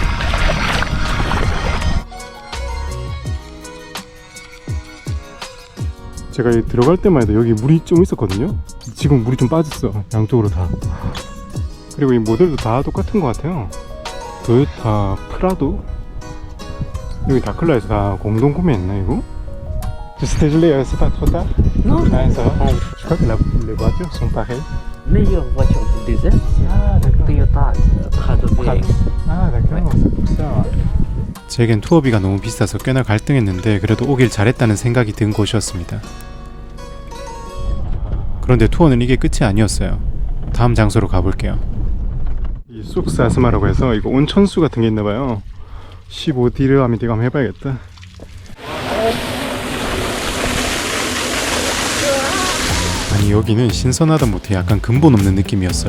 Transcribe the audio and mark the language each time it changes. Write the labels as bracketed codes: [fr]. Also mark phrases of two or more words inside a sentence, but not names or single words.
[ko] 제가 들어갈 때만 해도 여기 물이 좀 있었거든요. 지금 물이 좀 빠졌어, 양쪽으로 다. 그리고 이 모델도 다 똑같은 것 같아요. 토요타 프라도. 여기 다클라에서 다 공동 구매했나 이거? [fr] Juste désolé, c'est pas trop tard? Non, Ah, ça va. Je crois que les voitures sont pareilles. meilleure voiture du désert, Ah, d'accord. Toyota Prado VX. Ah, d'accord, c'est pour ça. [ko] 제겐 투어비가 너무 비싸서 꽤나 갈등했는데 그래도 오길 잘했다는 생각이 든 곳이었습니다. 그런데 투어는 이게 끝이 아니었어요. 다음 장소로 가볼게요. 이 쑥사스마라고 해서 이거 온천수 같은 게 있나봐요. 15디르함인데 이거 한번 해봐야겠다. 아니, 여기는 신선하다 못해 약간 근본 없는 느낌이었어요.